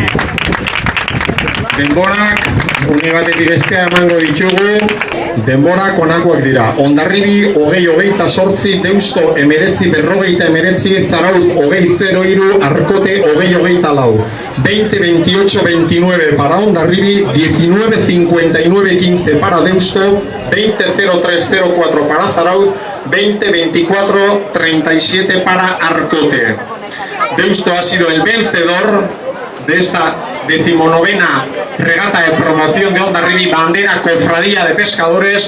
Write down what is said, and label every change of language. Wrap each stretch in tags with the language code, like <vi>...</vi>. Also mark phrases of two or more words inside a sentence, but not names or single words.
<eu>Denborak, une batetik bestea emango ditugu, denborak onakoak dira. Hondarribi 20-28, Deusto 19-49, Zarauz 20-03, Arkote 20-24.</eu> <es>20-28-29 para Hondarribi, 19-59-15 para Deusto, 20-03-04 para Zarauz, 20-24-37 para Arkote. Deusto ha sido el vencedor de esta 19ª regata de promoción de Hondarribi, bandera cofradía de pescadores.</es>